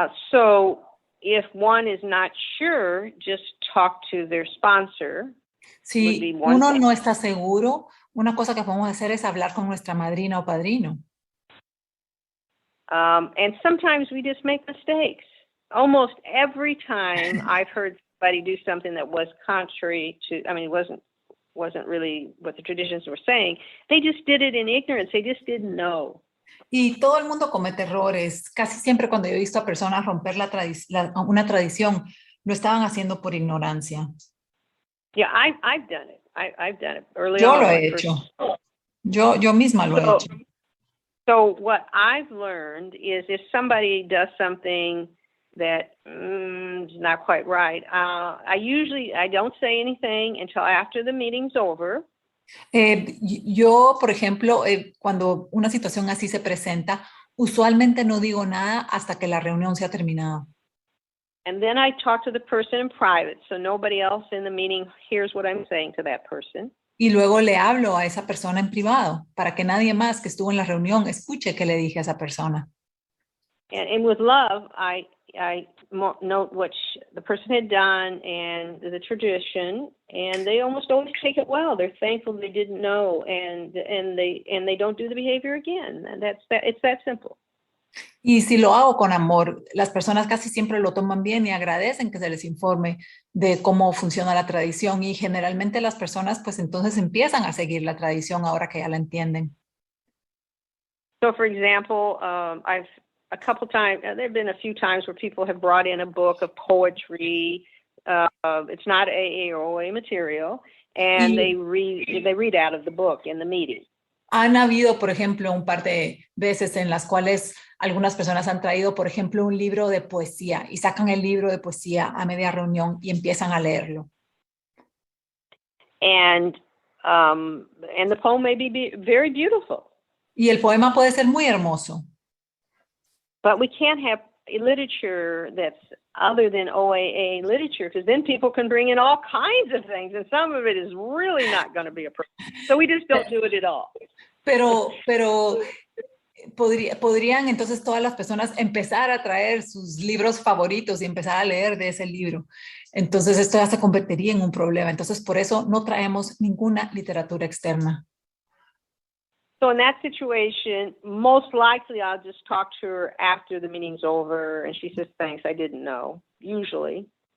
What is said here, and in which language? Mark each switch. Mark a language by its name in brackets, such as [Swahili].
[English] So if one is not sure, just talk to their sponsor. [Spanish] Si uno no está seguro, una cosa que podemos hacer es hablar con nuestra madrina o padrino. [English] And sometimes we just make mistakes. Almost every time I've heard somebody do something that was contrary to, I mean, it wasn't really what the traditions were saying. They just did it in ignorance. They just didn't know. [Spanish] Y todo el mundo comete errores. Casi siempre cuando yo he visto a personas romper una tradición, lo estaban haciendo por ignorancia. [English] Yeah, I've done it. I've done it early [Spanish] Yo [English] on. [Spanish] Lo he hecho. Yo misma lo he hecho. [English] So what I've learned is if somebody does something that is not quite right, I don't say anything until after the meeting's over. [Spanish] Yo, por ejemplo, cuando una situación así se presenta, usualmente no digo nada hasta que la reunión se ha terminado. [English] And then I talk to the person in private, so nobody else in the meeting hears what I'm saying to that person. [Spanish] Y luego le hablo a esa persona en privado, para que nadie más que estuvo en la reunión escuche qué le dije a esa persona. [English] And with love, I note what the person had done and the tradition, and they almost always take it well. They're thankful they didn't know, and they don't do the behavior again. And it's that simple. [Spanish] Y si lo hago con amor, las personas casi siempre lo toman bien y agradecen que se les informe de cómo funciona la tradición, y generalmente las personas pues entonces empiezan a seguir la tradición ahora que ya la entienden. [English] So for example, there have been a few times where people have brought in a book of poetry. It's not AA or OA material, and they read out of the book in the meeting. [Spanish] Han habido, por ejemplo, un par de veces en las cuales algunas personas han traído, por ejemplo, un libro de poesía y sacan el libro de poesía a media reunión y empiezan a leerlo. [English] And the poem may be very beautiful. [Spanish] Y el poema puede ser muy hermoso. [English] But we can't have literature that's other than OAA literature, because then people can bring in all kinds of things, and some of it is really not going to be appropriate. So we just don't do it at all. [Spanish] Pero podrían entonces todas las personas empezar a traer sus libros favoritos y empezar a leer de ese libro. Entonces esto ya se convertiría en un problema. Entonces por eso no traemos ninguna literatura externa. [English] So in that situation, most likely I'll just talk to her after the meeting's over, and she says, thanks, I didn't know, usually.